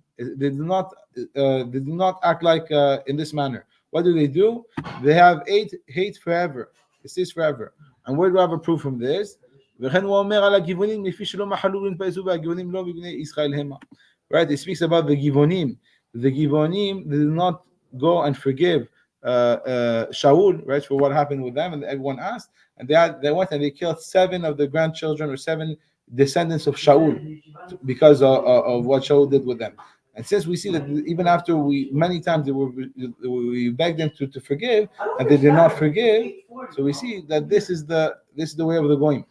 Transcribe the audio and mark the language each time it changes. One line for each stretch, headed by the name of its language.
English: They do not act like in this manner. What do? They have hate forever. It stays forever. And where do I have a proof from this?
Hebrew: וכן הוא אומר על הגבעונים, לפי שלא מחלו ונתפסו והגבעונים לא מבני ישראל המה.
English: Right? It speaks about the Givonim. The Givonim did not go and forgive Shaul, right, for what happened with them, and everyone asked, and they went and they killed 7 of the grandchildren or 7 descendants of Shaul because of what Shaul did with them. And since we see that even after many times we begged them to forgive, and they did not forgive, so we see that this is the way of the Goyim.